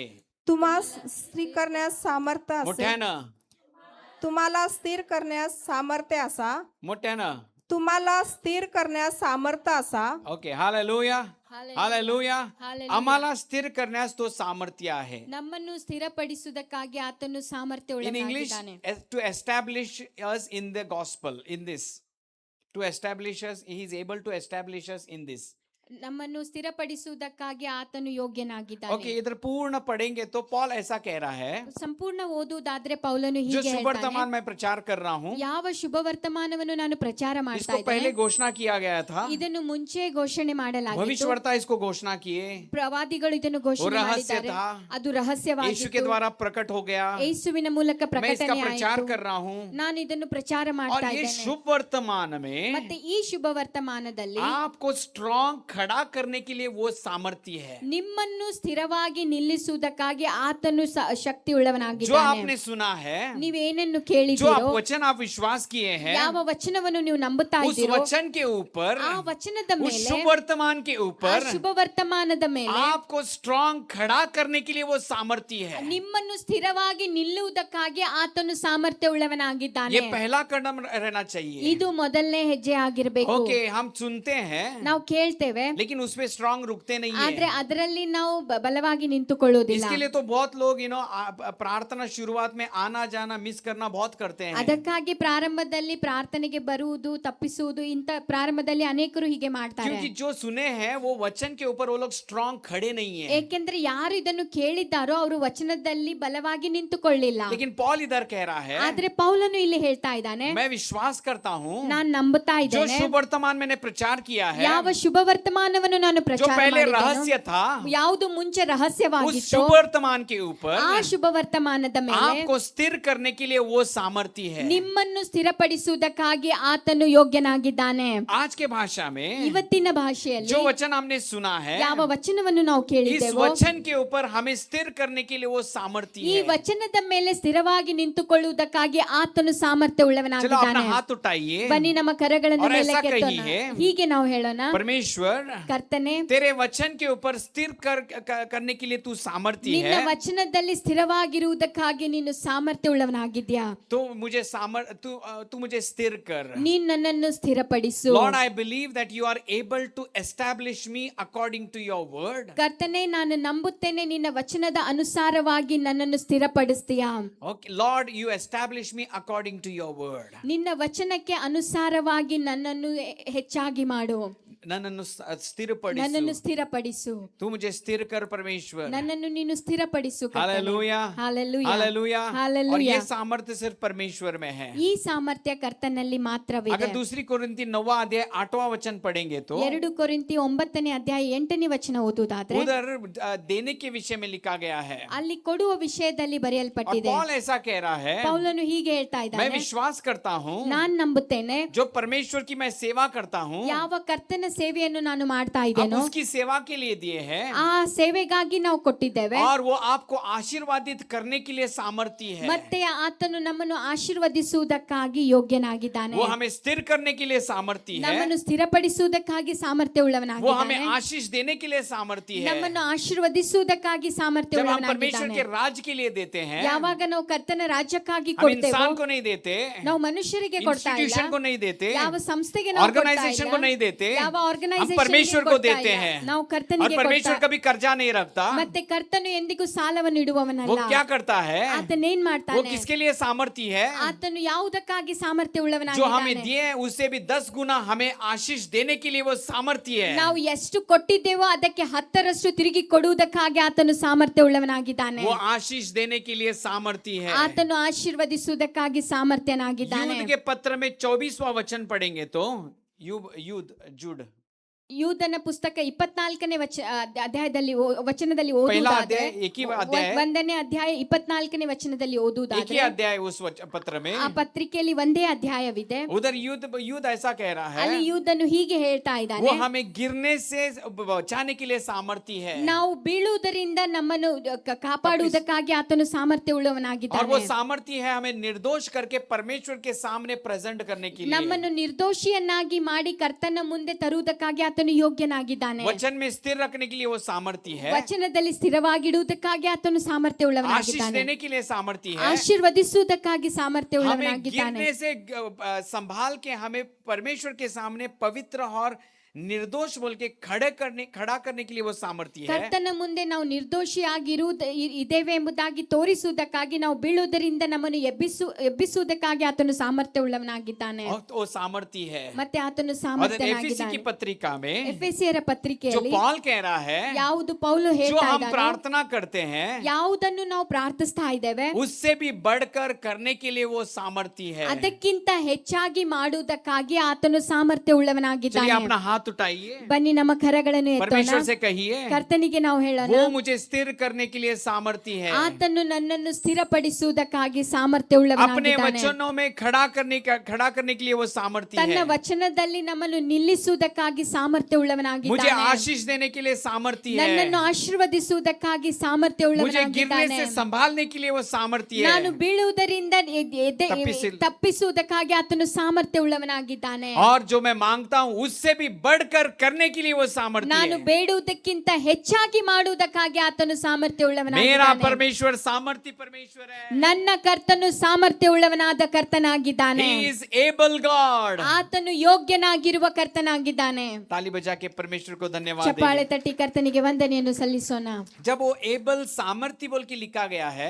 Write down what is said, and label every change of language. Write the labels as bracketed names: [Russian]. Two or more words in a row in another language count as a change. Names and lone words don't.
[Marathi] तुम्हाला स्थिर करण्यास सामर्थ्य असे. मोठ्यानं, तुम्हाला स्थिर करण्यास सामर्थ्य असा. मोठ्यानं. तुम्हाला स्थिर करण्यास सामर्थ्य असा. ओके, हालेलुया, हालेलुया. [English] Hallelujah. [Marathi] आम्हाला स्थिर करण्यास तो सामर्थ्य आहे. [Kannada] ನಮ್ಮನ್ನು ಸ್ಥಿರಪಡಿಸುವುದಕ್ಕಾಗಿ ಆತನು ಸಾಮರ್ಥ್ಯ [English] In English, [Kannada] ಉಳ್ಳವನಾಗಿದ್ದಾನೆ. [English] to establish us in the gospel, in this, to establish us, he is able to establish us in this. [Kannada] ನಮ್ಮನ್ನು ಸ್ಥಿರಪಡಿಸುವುದಕ್ಕಾಗಿ ಆತನು ಯೋಗ್ಯನಾಗಿದ್ದಾನೆ. [Hindi] ओके, इधर पूर्ण पढ़ेंगे तो पॉल ऐसा कह रहा है, [Kannada] ಸಂಪೂರ್ಣ ಓದುವುದಾದ್ರೆ ಪೌಲನು [Hindi] जो [Kannada] ಹೀಗೆ [Hindi] शुभ [Kannada] ಹೇಳ್ತಾನೆ, [Hindi] वर्तमान मैं प्रचार कर रहा हूँ, [Kannada] ಯಾವ ಶುಭ ವರ್ತಮಾನವನ್ನು ನಾನು ಪ್ರಚಾರ ಮಾಡ್ತಾ [Hindi] इसको पहले [Kannada] ಇದ್ದೇನೆ, [Hindi] घोषणा किया गया था, [Kannada] ಇದನ್ನು ಮುಂಚೆ ಘೋಷಣೆ ಮಾಡಲಾಗಿತ್ತು. [Hindi] भविष्यवक्ता इसको घोषणा किए, [Kannada] ಪ್ರವಾದಿಗಳು ಇದನ್ನು [Hindi] वो [Kannada] ಘೋಷಣೆ [Hindi] रहस्य [Kannada] ಮಾಡಿದ್ದಾರೆ. [Hindi] था, [Kannada] ಅದು [Hindi] यीशु के [Kannada] ರಹಸ್ಯವಾಗಿತ್ತು, [Hindi] द्वारा प्रकट हो गया, [Kannada] ಯೇಸುವಿನ ಮೂಲಕ [Hindi] मैं इसका [Kannada] ಪ್ರಕಟಣೆ [Hindi] प्रचार [Kannada] ಆಯಿತು. [Hindi] कर रहा हूँ, [Kannada] ನಾನು ಇದನ್ನು ಪ್ರಚಾರ [Hindi] और [Kannada] ಮಾಡ್ತಾ [Hindi] ये [Kannada] ಇದ್ದೇನೆ. [Hindi] शुभ वर्तमान में [Kannada] ಮತ್ತೆ ಈ ಶುಭ ವರ್ತಮಾನದಲ್ಲಿ [Hindi] आपको स्ट्रॉन्ग खड़ा करने के लिए वो सामर्थ्य है [Kannada] ನಿಮ್ಮನ್ನು ಸ್ಥಿರವಾಗಿ ನಿಲ್ಲಿಸುವುದಕ್ಕಾಗಿ ಆತನು ಶಕ್ತಿ [Hindi] जो [Kannada] ಉಳ್ಳವನಾಗಿದ್ದಾನೆ. [Hindi] आपने सुना है, [Kannada] ನೀವೇನನ್ನು [Hindi] जो आप [Kannada] ಕೇಳಿದ್ದೀರೋ, [Hindi] वचन आप विश्वास किए हैं, [Kannada] ಯಾವ ವಚನವನ್ನು ನೀವು ನಂಬುತ್ತಾ [Hindi] उस [Kannada] ಇದ್ದೀರೋ, [Hindi] वचन के ऊपर, [Kannada] ಆ ವಚನದ [Hindi] उस [Kannada] ಮೇಲೆ, [Hindi] शुभ वर्तमान के [Kannada] ಆ [Hindi] ऊपर [Kannada] ಶುಭ ವರ್ತಮಾನದ ಮೇಲೆ [Hindi] आपको स्ट्रॉन्ग खड़ा करने के लिए वो सामर्थ्य है. [Kannada] ನಿಮ್ಮನ್ನು ಸ್ಥಿರವಾಗಿ ನಿಲ್ಲುವುದಕ್ಕಾಗಿ ಆತನು ಸಾಮರ್ಥ್ಯ ಉಳ್ಳವನಾಗಿದ್ದಾನೆ. [Hindi] ये पहला कदम रहना चाहिए. [Kannada] ಇದು ಮೊದಲನೇ ಹೆಜ್ಜೆ ಆಗಿರಬೇಕು. [Hindi] ओके, हम सुनते हैं [Kannada] ನಾವು ಕೇಳ್ತೇವೆ, [Hindi] लेकिन उसपे स्ट्रॉन्ग रुकते नहीं [Kannada] ಆದ್ರೆ [Hindi] है. [Kannada] ಅದರಲ್ಲಿ ನಾವು ಬಲವಾಗಿ ನಿಂತುಕೊಳ್ಳುವುದಿಲ್ಲ. [Hindi] इसके लिए तो बहुत लोग प्रार्थना शुरुआत में आना जाना मिस करना बहुत करते हैं. [Kannada] ಅದಕ್ಕಾಗಿ ಪ್ರಾರಂಭದಲ್ಲಿ ಪ್ರಾರ್ಥನೆಗೆ ಬರುವುದು ತಪ್ಪಿಸುವುದು ಇಂತ ಪ್ರಾರಂಭದಲ್ಲಿ ಅನೇಕರು ಹೀಗೆ ಮಾಡ್ತಾರೆ. [Hindi] क्योंकि जो सुने हैं वो वचन के ऊपर वो लोग स्ट्रॉन्ग खड़े नहीं है. [Kannada] ಏಕೆಂದ್ರೆ ಯಾರು ಇದನ್ನು ಕೇಳಿದ್ದಾರೋ ಅವರು ವಚನದಲ್ಲಿ ಬಲವಾಗಿ ನಿಂತುಕೊಳ್ಳಿಲ್ಲ. [Hindi] लेकिन पॉल इधर कह रहा है, [Kannada] ಆದ್ರೆ ಪೌಲನು ಇಲ್ಲಿ ಹೇಳ್ತಾ ಇದ್ದಾನೆ, [Hindi] मैं विश्वास करता हूँ [Kannada] ನಾನ್ ನಂಬುತ್ತಾ [Hindi] जो [Kannada] ಇದ್ದೇನೆ, [Hindi] शुभ वर्तमान मैंने प्रचार किया है, [Kannada] ಯಾವ ಶುಭ ವರ್ತಮಾನವನ್ನು ನಾನು [Hindi] जो [Kannada] ಪ್ರಚಾರ [Hindi] पहले [Kannada] ಮಾಡಿದ್ದೇನೋ, [Hindi] रहस्य था, [Kannada] ಯಾವುದು ಮುಂಚೆ [Hindi] उस [Kannada] ರಹಸ್ಯವಾಗಿತ್ತು, [Hindi] शुभ वर्तमान के ऊपर [Kannada] ಆ ಶುಭ ವರ್ತಮಾನದ ಮೇಲೆ [Hindi] आपको स्थिर करने के लिए वो सामर्थ्य है. [Kannada] ನಿಮ್ಮನ್ನು ಸ್ಥಿರಪಡಿಸುವುದಕ್ಕಾಗಿ ಆತನು ಯೋಗ್ಯನಾಗಿದ್ದಾನೆ. [Hindi] आज के भाषा में [Kannada] ಇವತ್ತಿನ ಭಾಷೆಯಲ್ಲಿ [Hindi] जो वचन हमने सुना है, [Kannada] ಯಾವ ವಚನವನ್ನು ನಾವು [Hindi] इस [Kannada] ಕೇಳಿದ್ದೇವೋ, [Hindi] वचन के ऊपर हमें स्थिर करने के लिए वो सामर्थ्य [Kannada] ಈ [Hindi] है. [Kannada] ವಚನದ ಮೇಲೆ ಸ್ಥಿರವಾಗಿ ನಿಂತುಕೊಳ್ಳುವುದಕ್ಕಾಗಿ ಆತನು ಸಾಮರ್ಥ್ಯ [Hindi] चलो अपना [Kannada] ಉಳ್ಳವನಾಗಿದ್ದಾನೆ. [Hindi] हाथ उठाइए. [Kannada] ಬನ್ನಿ ನಮ್ಮ ಕರಗಳನ್ನು [Hindi] और [Kannada] ಮೇಲೆ [Hindi] ऐसा [Kannada] ಕೆತ್ತೋಣ. [Hindi] कहिए, [Kannada] ಹೀಗೆ ನಾವು ಹೇಳೋಣ, [Hindi] परमेश्वर [Kannada] ಕರ್ತನೆ, [Hindi] तेरे वचन के ऊपर स्थिर करने के लिए तू सामर्थ्य [Kannada] ನಿನ್ನ [Hindi] है. [Kannada] ವಚನದಲ್ಲಿ ಸ್ಥಿರವಾಗಿರುವುದಕ್ಕಾಗಿ ನೀನು ಸಾಮರ್ಥ್ಯ ಉಳ್ಳವನಾಗಿದ್ಯಾ. [Hindi] तो मुझे तू मुझे स्थिर कर. [Kannada] ನೀನ್ ನನ್ನನ್ನು ಸ್ಥಿರಪಡಿಸು. [English] Lord, I believe that you are able to establish me according to your word. [Kannada] ಕರ್ತನೆ, ನಾನು ನಂಬುತ್ತೇನೆ ನಿನ್ನ ವಚನದ ಅನುಸಾರವಾಗಿ ನನ್ನನ್ನು ಸ್ಥಿರಪಡಿಸ್ತೀಯಾ. [English] Okay, Lord, you establish me according to your word. [Kannada] ನಿನ್ನ ವಚನಕ್ಕೆ ಅನುಸಾರವಾಗಿ ನನ್ನನ್ನು ಹೆಚ್ಚಾಗಿ ಮಾಡು, ನನ್ನನ್ನು ನನ್ನನ್ನು ಸ್ಥಿರಪಡಿಸು. ಸ್ಥಿರಪಡಿಸು, [Hindi] तू मुझे स्थिर कर परमेश्वर. [Kannada] ನನ್ನನ್ನು ನೀನು ಸ್ಥಿರಪಡಿಸು. [Hindi] हालेलुया, [Kannada] ಹಾಲೆಲೂಯಾ, [Hindi] हालेलुया. और [Kannada] ಹಾಲೆಲೂಯಾ. [Hindi] ये सामर्थ्य सिर्फ परमेश्वर में है. [Kannada] ಈ ಸಾಮರ್ಥ್ಯ ಕರ್ತನಲ್ಲಿ ಮಾತ್ರವಿದೆ. [Hindi] अगर दूसरी कोरिन्थी 9वां अध्याय 8वां वचन पढ़ेंगे तो [Kannada] 2 ಕೊರಿಂಥಿ 9ನೇ ಅಧ್ಯಾಯ 8ನೇ ವಚನ ಓದುವುದಾದ್ರೆ [Hindi] उधर देने के विषय में लिखा गया है. [Kannada] ಅಲ್ಲಿ ಕೊಡುವ ವಿಷಯದಲ್ಲಿ [Hindi] और [Kannada] ಬರೆಯಲ್ಪಟ್ಟಿದೆ. [Hindi] पॉल ऐसा कह रहा है, [Kannada] ಪೌಲನು ಹೀಗೆ ಹೇಳ್ತಾ [Hindi] मैं [Kannada] ಇದ್ದಾನೆ, [Hindi] विश्वास करता हूँ [Kannada] ನಾನ್ ನಂಬುತ್ತೇನೆ, [Hindi] जो परमेश्वर की मैं सेवा करता हूँ, [Kannada] ಯಾವ ಕರ್ತನ ಸೇವೆಯನ್ನು ನಾನು ಮಾಡ್ತಾ [Hindi] हम [Kannada] ಇದ್ದೇನೋ [Hindi] उसकी सेवा के लिए दिए हैं, [Kannada] ಆ ಸೇವೆಗಾಗಿ ನಾವು ಕೊಟ್ಟಿದ್ದೇವೆ. [Hindi] और वो आपको आशीर्वादित करने के लिए सामर्थ्य है. [Kannada] ಮತ್ತೆ ಆತನು ನಮ್ಮನ್ನು ಆಶೀರ್ವದಿಸುವುದಕ್ಕಾಗಿ ಯೋಗ್ಯನಾಗಿದ್ದಾನೆ. [Hindi] वो हमें स्थिर करने के लिए सामर्थ्य है. [Kannada] ನಮ್ಮನ್ನು ಸ್ಥಿರಪಡಿಸುವುದಕ್ಕಾಗಿ ಸಾಮರ್ಥ್ಯ [Hindi] वो [Kannada] ಉಳ್ಳವನಾಗಿದ್ದಾನೆ. [Hindi] हमें आशीष देने के लिए सामर्थ्य है. [Kannada] ನಮ್ಮನ್ನು ಆಶೀರ್ವದಿಸುವುದಕ್ಕಾಗಿ ಸಾಮರ್ಥ್ಯ [Hindi] जब हम परमेश्वर [Kannada] ಉಳ್ಳವನಾಗಿದ್ದಾನೆ. [Hindi] के राज के लिए देते हैं, [Kannada] ಯಾವಾಗ ನಾವು ಕರ್ತನ ರಾಜ್ಯಕ್ಕಾಗಿ [Hindi] हम [Kannada] ಕೊಡ್ತೇವೋ, [Hindi] इंसान को नहीं देते, [Kannada] ನಾವು ಮನುಷ್ಯರಿಗೆ ಕೊಡ್ತಾ ಇಲ್ಲ, [Hindi] इंस्टीट्यूशन को नहीं देते, [Kannada] ಯಾವ ಸಂಸ್ಥೆಗೆ ನಾವು ಕೊಡ್ತಾ [Hindi] ऑर्गेनाइजेशन [Kannada] ಇಲ್ಲ, [Hindi] को नहीं देते, [Kannada] ಯಾವ [Hindi] हम [Kannada] ಆರ್ಗನೈಸೇಷನ್ [Hindi] परमेश्वर को देते हैं. [Kannada] ನಾವು [Hindi] और [Kannada] ಕರ್ತನಿಗೆ [Hindi] परमेश्वर [Kannada] ಕೊಡ್ತಾ, [Hindi] कभी कर्जा नहीं रखता. [Kannada] ಮತ್ತೆ ಕರ್ತನು ಎಂದಿಗೂ ಸಾಲವನ್ನು [Hindi] वो [Kannada] ಇಡುವವನಲ್ಲ. [Hindi] क्या करता है? [Kannada] ಆತನೇನ್ [Hindi] वो [Kannada] ಮಾಡ್ತಾನೆ? [Hindi] किसके लिए सामर्थ्य है? [Kannada] ಆತನು ಯಾವುದಕ್ಕಾಗಿ ಸಾಮರ್ಥ್ಯ [Hindi] जो हमें [Kannada] ಉಳ್ಳವನಾಗಿದ್ದಾನೆ? [Hindi] दिए हैं उससे भी 10 गुना हमें आशीष देने के लिए वो सामर्थ्य है. [Kannada] ನಾವು ಎಷ್ಟು ಕೊಟ್ಟಿದ್ದೇವೋ ಅದಕ್ಕೆ 10ರಷ್ಟು ತಿರುಗಿ ಕೊಡುವುದಕ್ಕಾಗಿ ಆತನು ಸಾಮರ್ಥ್ಯ ಉಳ್ಳವನಾಗಿದ್ದಾನೆ. [Hindi] वो आशीष देने के लिए सामर्थ्य है. [Kannada] ಆತನು ಆಶೀರ್ವದಿಸುವುದಕ್ಕಾಗಿ ಸಾಮರ್ಥ್ಯನಾಗಿದ್ದಾನೆ. [Hindi] यूद के पत्र में 24वां वचन पढ़ेंगे तो जुड [Kannada] ಯೂದನ ಪುಸ್ತಕ 24ನೇ ಅಧ್ಯಾಯದಲ್ಲಿ ವಚನದಲ್ಲಿ [Hindi] पहला [Kannada] ಓದುವುದಾದ್ರೆ, [Hindi] अध्याय एक ही अध्याय है. [Kannada] 1ನೇ ಅಧ್ಯಾಯ 24ನೇ ವಚನದಲ್ಲಿ [Hindi] एक ही [Kannada] ಓದುವುದಾದ್ರೆ, [Hindi] अध्याय उस पत्र में. [Kannada] ಆ ಪತ್ರಿಕೆಯಲ್ಲಿ ಒಂದೇ ಅಧ್ಯಾಯವಿದೆ. [Hindi] उधर युद्ध ऐसा कह रहा [Kannada] ಅಲ್ಲಿ [Hindi] है, [Kannada] ಯೂದನು ಹೀಗೆ ಹೇಳ್ತಾ [Hindi] वो [Kannada] ಇದ್ದಾನೆ, [Hindi] हमें गिरने से बचाने के लिए सामर्थ्य है. [Kannada] ನಾವು ಬೀಳುವುದರಿಂದ ನಮ್ಮನ್ನು ಕಾಪಾಡುವುದಕ್ಕಾಗಿ ಆತನು ಸಾಮರ್ಥ್ಯ [Hindi] और [Kannada] ಉಳ್ಳವನಾಗಿದ್ದಾನೆ. [Hindi] वो सामर्थ्य है हमें निर्दोष करके परमेश्वर के सामने प्रेजेंट करने के लिए. [Kannada] ನಮ್ಮನ್ನು ನಿರ್ದೋಷಿಯನ್ನಾಗಿ ಮಾಡಿ ಕರ್ತನ ಮುಂದೆ ತರುವುದಕ್ಕಾಗಿ ಆತನು ಯೋಗ್ಯನಾಗಿದ್ದಾನೆ. [Hindi] वचन में स्थिर रखने के लिए वो सामर्थ्य है. [Kannada] ವಚನದಲ್ಲಿ ಸ್ಥಿರವಾಗಿಡುವುದಕ್ಕಾಗಿ ಆತನು ಸಾಮರ್ಥ್ಯ [Hindi] आशीष [Kannada] ಉಳ್ಳವನಾಗಿದ್ದಾನೆ. [Hindi] देने के लिए सामर्थ्य है. [Kannada] ಆಶೀರ್ವದಿಸುವುದಕ್ಕಾಗಿ ಸಾಮರ್ಥ್ಯ [Hindi] हमें [Kannada] ಉಳ್ಳವನಾಗಿದ್ದಾನೆ. [Hindi] गिरने से संभाल के हमें परमेश्वर के सामने पवित्र और निर्दोष बोल के खड़ा करने के लिए वो सामर्थ्य है। [Kannada] ಕರ್ತನ ಮುಂದೆ ನಾವು ಇದ್ದೇವೆ ಎಂಬುದಾಗಿ ತೋರಿಸುವುದಕ್ಕಾಗಿ, ನಾವು ಬೀಳುವುದರಿಂದ ನಮ್ಮನ್ನು ಎಬ್ಬಿಸುವುದಕ್ಕಾಗಿ ಆತನು ಸಾಮರ್ಥ್ಯ ಉಳ್ಳವನಾಗಿದ್ದಾನೆ. [Hindi] और वो सामर्थ्य है। [Kannada] ಮತ್ತೆ ಆತನು [Hindi] और एफएसी [Kannada] ಸಾಮರ್ಥ್ಯನಾಗಿದ್ದಾನೆ. [Hindi] की पत्रिका में [Kannada] ಎಫೆಸಿಯರ [Hindi] जो [Kannada] ಪತ್ರಿಕೆಯಲ್ಲಿ [Hindi] पॉल कह रहा है, [Kannada] ಯಾವುದು ಪೌಲು [Hindi] जो [Kannada] ಹೇಳ್ತಾ [Hindi] हम [Kannada] ಇದ್ದಾನೋ, [Hindi] प्रार्थना करते हैं [Kannada] ಯಾವುದನ್ನು ನಾವು ಪ್ರಾರ್ಥಿಸ್ತಾ ಇದ್ದೇವೆ [Hindi] उससे भी बढ़कर करने के लिए वो सामर्थ्य है। [Kannada] ಅದಕ್ಕಿಂತ ಹೆಚ್ಚಾಗಿ ಮಾಡುವುದಕ್ಕಾಗಿ ಆತನು ಸಾಮರ್ಥ್ಯ [Hindi] चलिए [Kannada] ಉಳ್ಳವನಾಗಿದ್ದಾನೆ. [Hindi] अपना हाथ उठाइए, [Kannada] ಬನ್ನಿ ನಮ್ಮ ಕರಗಳನ್ನು [Hindi] परमेश्वर [Kannada] ಎತ್ತೋಣ. [Hindi] से कहिए, [Kannada] ಕರ್ತನಿಗೆ ನಾವು ಹೇಳೋಣ, [Hindi] वो मुझे स्थिर करने के लिए सामर्थ्य है। [Kannada] ಆತನು ನನ್ನನ್ನು ಸ್ಥಿರಪಡಿಸುವುದಕ್ಕಾಗಿ ಸಾಮರ್ಥ್ಯ [Hindi] अपने [Kannada] ಉಳ್ಳವನಾಗಿದ್ದಾನೆ. [Hindi] वचनों में खड़ा करने के लिए वो सामर्थ्य [Kannada] ತನ್ನ [Hindi] है। [Kannada] ವಚನದಲ್ಲಿ ನಮ್ಮನ್ನು ನಿಲ್ಲಿಸುವುದಕ್ಕಾಗಿ ಸಾಮರ್ಥ್ಯ [Hindi] मुझे [Kannada] ಉಳ್ಳವನಾಗಿದ್ದಾನೆ. [Hindi] आशीष देने के लिए सामर्थ्य [Kannada] ನನ್ನನ್ನು [Hindi] है। [Kannada] ಆಶೀರ್ವದಿಸುವುದಕ್ಕಾಗಿ ಸಾಮರ್ಥ್ಯ [Hindi] मुझे गिरने [Kannada] ಉಳ್ಳವನಾಗಿದ್ದಾನೆ. [Hindi] से संभालने के लिए वो सामर्थ्य [Kannada] ನಾನು [Hindi] है। [Kannada] ಬೀಳುವುದರಿಂದ ತಪ್ಪಿಸಿ- ತಪ್ಪಿಸುವುದಕ್ಕಾಗಿ ಆತನು ಸಾಮರ್ಥ್ಯ ಉಳ್ಳವನಾಗಿದ್ದಾನೆ. [Hindi] और जो मैं मांगता हूँ उससे भी बढ़कर करने के लिए वो सामर्थ्य [Kannada] ನಾನು [Hindi] है। [Kannada] ಬೇಡುವುದಕ್ಕಿಂತ ಹೆಚ್ಚಾಗಿ ಮಾಡುವುದಕ್ಕಾಗಿ ಆತನು ಸಾಮರ್ಥ್ಯ [Hindi] मेरा [Kannada] ಉಳ್ಳವನಾಗಿದ್ದಾನೆ. [Hindi] परमेश्वर सामर्थ्य परमेश्वर है। [Kannada] ನನ್ನ ಕರ್ತನು ಸಾಮರ್ಥ್ಯ ಉಳ್ಳವನಾದ ಕರ್ತನಾಗಿದ್ದಾನೆ. [English] He is able God। [Kannada] ಆತನು ಯೋಗ್ಯನಾಗಿರುವ ಕರ್ತನಾಗಿದ್ದಾನೆ. [Hindi] ताली बजा के परमेश्वर को धन्यवाद [Kannada] ಚಪ್ಪಾಳೆ [Hindi] देंगे। [Kannada] ತಟ್ಟಿ ಕರ್ತನಿಗೆ ವಂದನೆಯನ್ನು ಸಲ್ಲಿಸೋಣ. [Hindi] जब वो एबल सामर्थ्य बोल के लिखा गया है,